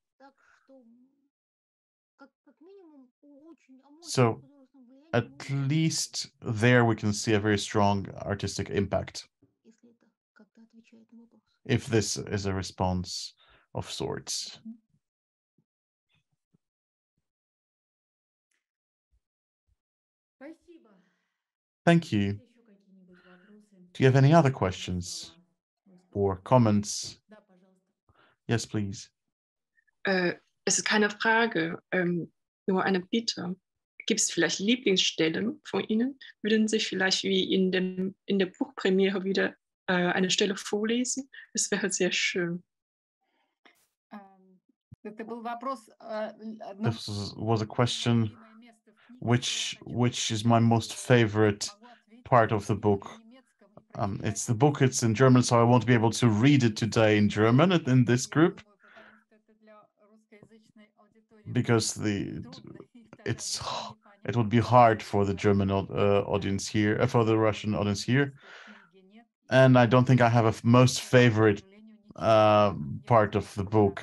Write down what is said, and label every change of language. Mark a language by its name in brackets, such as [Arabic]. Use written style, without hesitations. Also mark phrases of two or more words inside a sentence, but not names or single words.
[English] So at least there we can see a very strong artistic impact, if this is a response of sorts. Thank you. Do you have any other questions or comments? Yes, please. [German] Es ist keine Frage, nur eine Bitte. Gibt es vielleicht Lieblingsstellen von Ihnen? Würden Sie vielleicht wie in der Buchpremiere wieder eine Stelle vorlesen? Das wäre sehr schön. [Russian] Это был вопрос. [English] This was a question, which is my most favorite part of the book. It's the book, it's in German, so I won't be able to read it today in German in this group, because it would be hard for the German audience here, for the Russian audience here, and I don't think I have a most favorite part of the book.